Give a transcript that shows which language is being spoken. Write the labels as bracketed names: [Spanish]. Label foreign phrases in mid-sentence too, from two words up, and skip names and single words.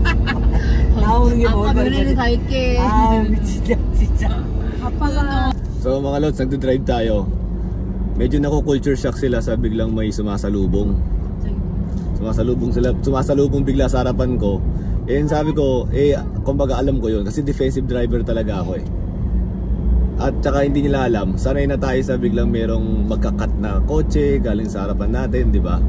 [Korean] 나오는 게 아빠 면회를 갈게. 아 진짜. 아빠가. [Filipino] So mga lods, nagdodrive tayo. Medyo nako- [English] culture shock [Filipino] sila sa biglang may sumasalubong. Sumasalubong bigla sa harapan ko. Sabi ko, kumbaga alam ko yun kasi [English] defensive driver [Filipino] talaga ako . At saka hindi nila alam, sanay na tayo sa biglang merong magkakat na kotse galing sa harapan natin, di ba?